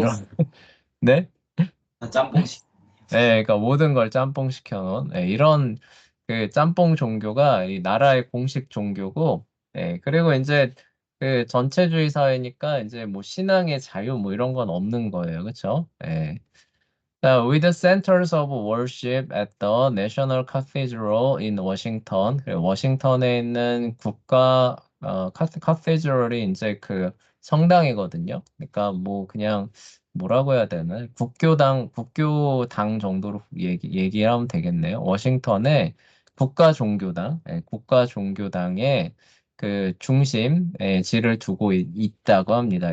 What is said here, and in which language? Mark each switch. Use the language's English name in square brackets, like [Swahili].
[Korean] 이런 네? 짬뽕식. 그러니까 모든 걸 짬뽕 시켜 놓은 이런 짬뽕 종교가 이 나라의 공식 종교고 그리고 이제 전체주의 사회니까 이제 뭐 신앙의 자유 뭐 이런 건 없는 거예요. 그쵸? [English] 자, with the centers of worship at the National Cathedral in Washington. [Korean] 그리고 워싱턴에 있는 국가 카테드럴이 이제 그 성당이거든요. 그러니까 뭐 그냥 뭐라고 해야 되나? 국교당 정도로 얘기하면 되겠네요. 워싱턴의 국가 종교당, 국가 종교당의 그 중심에 지를 두고 있다고 합니다.